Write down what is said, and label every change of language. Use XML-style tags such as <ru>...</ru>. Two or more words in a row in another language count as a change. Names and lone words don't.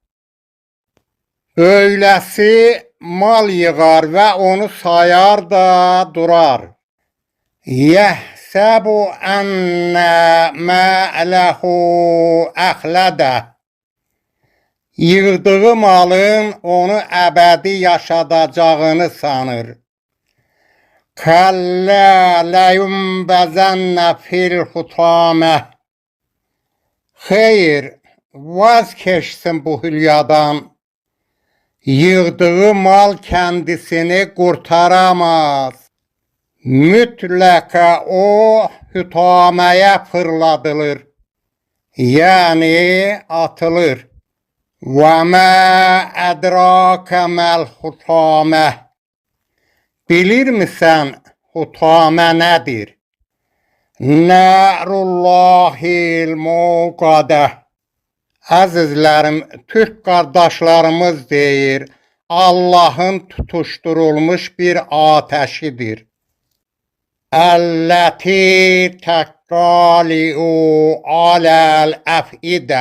<az>Öyləsi mal yığar və onu sayar da durar.</az> <ar>يحسب أن ماله أخلده.</ar> <az>Yığdığı malın onu əbədi yaşadacağını sanır.</az> <ar>كلا لينبذن في الحطمة.</ar> <tr>Hayır, vazgeçsin bu hülyadan. Yığdığı mal kendisini kurtaramaz. Mutlaka o hütameye fırladılır. Yani atılır.</tr> <ar>وَمَا اَدْرَاكَ مَا الْحُطَامَةِ.</ar> <tr>Bilir misin hutame nedir?</tr> <ar>نار الله الموقدة.</ar> <az>Əzizlərim, Türk qardaşlarımız deyir,</az> <tr>Allahın tutuşturulmuş bir ateşidir.</tr> <ar>التي تطلع على الأفئدة.</ar>